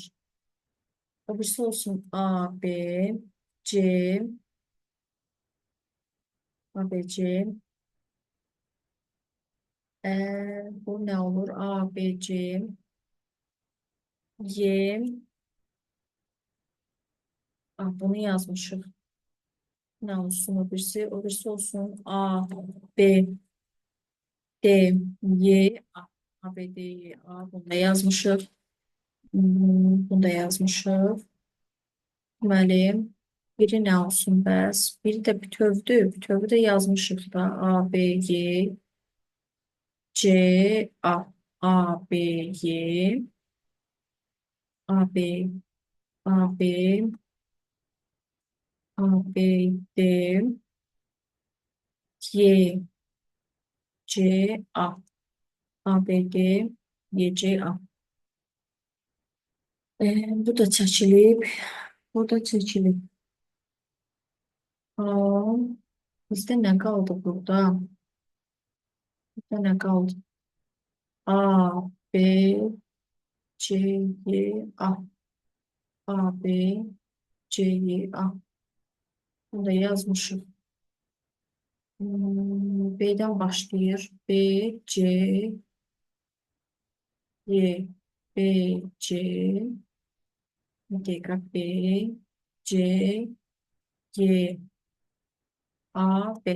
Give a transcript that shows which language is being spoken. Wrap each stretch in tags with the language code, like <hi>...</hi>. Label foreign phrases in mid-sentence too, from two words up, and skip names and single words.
<az>O birisi olsun A, B, C, A, B, C. Bu nə olur? A, B, C, Y. Bunu yazmışıq. Nə olsun o birisi? O birisi olsun A, B, D, Y, A. A, B, D, Y, A. Bunu da yazmışıq. Bunu da yazmışıq. Deməli, biri nə olsun bəs? Biri də bütövdür. Bütövu da yazmışıq da. A, B, Y, C, A. A, B, Y, A, B, A, B, A, B, D, Y, C, A. A, B, D, Y, C, A. Bu da çəkilib. Bu da çəkilib. Bizdə nə qaldı burada? Bizdə nə qaldı? A, B, C, Y, A. A, B, C, Y, A. Bunu da yazmışım. B'den başlayır. B, C, Y, B, C,</az> <tr>bir dakika,</tr> <az>B, C, Y, A, B.</az>